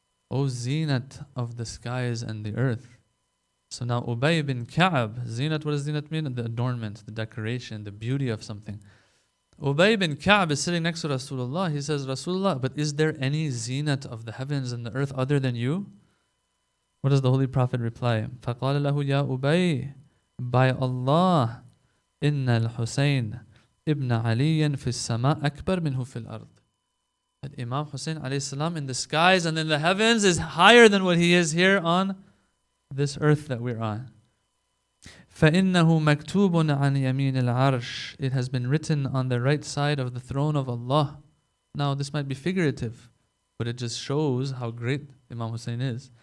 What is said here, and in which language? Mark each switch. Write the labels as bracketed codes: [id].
[en] O zinat of the skies and the earth. So now Ubay bin Ka'b, zinat, what does zinat mean? The adornment, the decoration, the beauty of something. Ubay bin Ka'b is sitting next to Rasulullah. He says, Rasulullah, but is there any zinat of the heavens and the earth other than you? What does the Holy Prophet reply? [ar] فَقَالَ لَهُ يَا Ubay, [en] by Allah, [ar] إِنَّ الْحُسَيْنَ ibn عَلِيٍّ فِي السَّمَاءِ أَكْبَرْ مِنْهُ فِي الْأَرْضِ. [en] That Imam Hussain alayhi salam in the skies and in the heavens is higher than what he is here on this earth that we're on. [ar] فَإِنَّهُ مَكْتُوبٌ عَنْ يَمِينِ الْعَرْشِ. [en] It has been written on the right side of the throne of Allah. Now this might be figurative, but it just shows how great Imam Hussain is.